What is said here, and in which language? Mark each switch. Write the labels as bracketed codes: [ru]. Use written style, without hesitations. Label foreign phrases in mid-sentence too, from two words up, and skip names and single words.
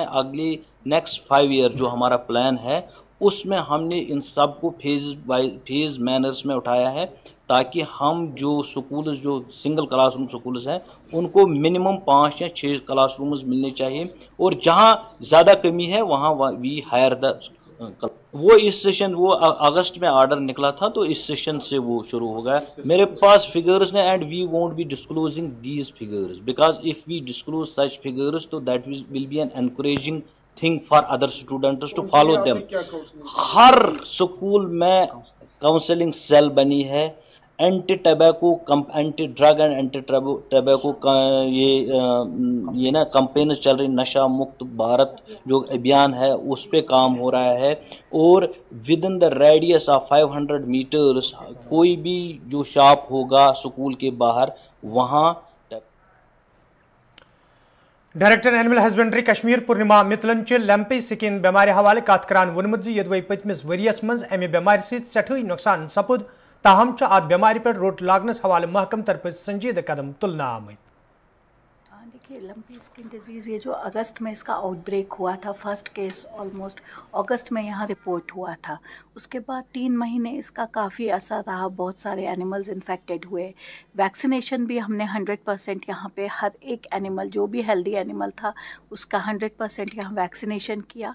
[hi] अगले [en] next 5 year [hi] जो हमारा प्लान है उसमें हमने इन सब को [en] phase manners [hi] में उठाया है, ताकि हम जो स्कूल्स जो [en] single classroom schools [hi] हैं उनको मिनिमम 5 या 6 क्लासरूम्स मिलने चाहिए, और जहाँ ज़्यादा कमी है वहाँ [en] we hire the [hi] वो इस सेशन वो अगस्त में ऑर्डर निकला था, तो इस सेशन से वो शुरू हो गया। मेरे पास फिगर्स हैं [en] and we won't be disclosing these figures because if we disclose such figures तो that will be an encouraging thing for other students to follow them। [hi] हर स्कूल में काउंसलिंग सेल बनी है, [en] anti drug and anti tobacco [hi] का ये ना कंपेन चल रही, नशा मुक्त भारत जो अभियान है उस पे काम हो रहा है। और [en] with in the radius of 500 meters [hi] कोई भी जो शॉप होगा स्कूल के बाहर वहाँ। [ks] डायरेक्टर एनिमल हस्बेंड्री कश्मीर पूर्णिमा मितलन [en] lumpy skin [ks] बेमार हवाले कत करान वोनमुत यदि पतमिस वरियस मज अमे बेमार सठई नुकसान सपुद, ताहम अत बेमार पे रोट लागनस हवाले महकम तरफ संजीदा कदम तुलना आमत। [hi] देखिए, [en] lumpy skin disease [hi] ये जो अगस्त में इसका आउटब्रेक हुआ था, [en] first case almost [hi] अगस्त में यहाँ रिपोर्ट हुआ था। उसके बाद 3 महीने इसका काफ़ी असर रहा, बहुत सारे एनिमल्स इन्फेक्टेड हुए। वैक्सीनेशन भी हमने 100% यहाँ पे हर एक एनिमल, जो भी [en] healthy animal [hi] था उसका 100% यहाँ वैक्सीनेशन किया।